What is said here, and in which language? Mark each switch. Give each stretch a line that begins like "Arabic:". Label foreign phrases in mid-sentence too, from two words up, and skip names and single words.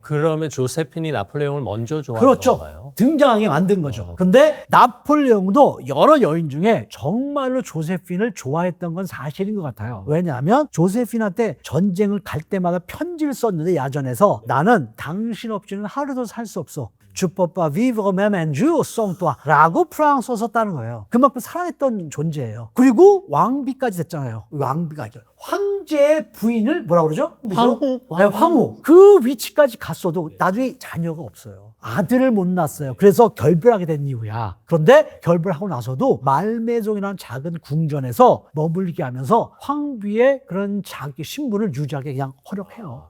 Korean: 그러면 조세핀이 나폴레옹을 먼저 좋아하는 그렇죠. 건가요? 등장하게 만든 거죠. 근데 나폴레옹도 여러 여인 중에 정말로 조세핀을 좋아했던 건 사실인 것 같아요. 왜냐하면 조세핀한테 전쟁을 갈 때마다 편지를 썼는데 야전에서 나는 당신 없이는 하루도 살 수 없어.
French: Je peux pas vivre même un jour sans toi
Korean: 라고 프랑스어 썼다는 거예요. 그만큼 사랑했던 존재예요. 그리고 왕비까지 됐잖아요. 왕비가 아니죠. 황제의 부인을 뭐라고 그러죠? 황후. 네, 황후. 그 위치까지 갔어도 나중에 자녀가 없어요. 아들을 못 낳았어요. 그래서 결별하게 된 이유야. 그런데 결별하고 나서도 말메종이라는 작은 궁전에서 머물게 하면서 황비의 그런 자기 신분을 유지하게 그냥 허락해요.